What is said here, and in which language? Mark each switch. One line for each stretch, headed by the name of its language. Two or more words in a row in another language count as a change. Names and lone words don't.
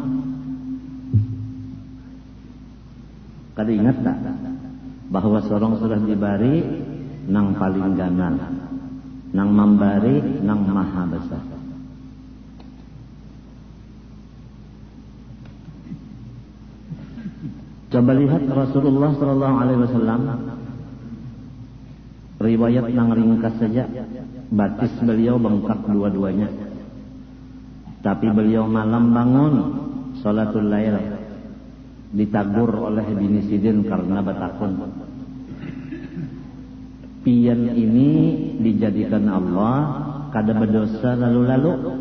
Banjar: kada ingat tak bahwa sorong sudah diberi nang paling ganal, nang memberi nang maha besar. Coba lihat Rasulullah
Arabic: sallallahu alaihi wasallam,
Banjar: riwayat nang ringkas saja, batis beliau bengkak dua-duanya. Tapi beliau malam bangun
Arabic: salatul lail,
Banjar: ditagur oleh bini Sidin karena batakun. Pian ini dijadikan Allah kada berdosa lalu-lalu.